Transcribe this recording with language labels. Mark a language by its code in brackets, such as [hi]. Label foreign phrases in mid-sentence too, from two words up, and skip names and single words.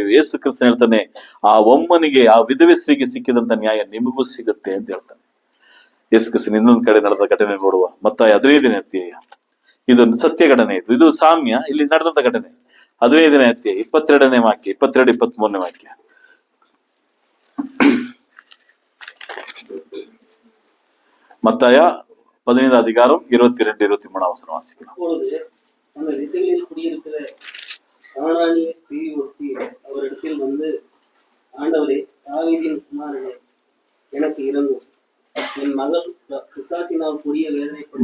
[kn] ಯೇಸು ಕ್ರಿಸ್ತನು ಹೇಳ್ತಾನೆ, ಆ ಒಮ್ಮನಿಗೆ, ಆ ವಿಧವೆಸ್ತ್ರೀಗೆ ಸಿಕ್ಕಿದಂತ ನ್ಯಾಯ ನಿಮಗೂ ಸಿಗುತ್ತೆ ಅಂತ ಹೇಳ್ತಾನೆ ಯೇಸು ಕ್ರಿಸ್ತನು. ಇನ್ನೊಂದು ಕಡೆ ನಡೆದ ಘಟನೆ ನೋಡುವ, ಮತ್ತಾಯ 15ನೇ ಅಧ್ಯಾಯ. ಇದು ಸತ್ಯ ಘಟನೆ, ಇದು ಸಾಮ್ಯ, ಇಲ್ಲಿ ನಡೆದಂತ ಘಟನೆ. 15ನೇ ಅಧ್ಯಾಯ 22ನೇ ವಾಕ್ಯ, 22, 23ನೇ ವಾಕ್ಯ. [ta] மத்தாய 15 அதிகாரம் 22, 23 அவசரம் வாசிக்கலாம். அப்பொழுது அந்த திசைகளில் குடியிருக்கிற கானானிய ஸ்திரீ ஒருத்தி அவரிடத்தில் வந்து, ஆண்டவரே, தாவீதின் குமாரனே, எனக்கு இரங்கும், என் மகள் பிசாசினால் கொடிய வேதனை.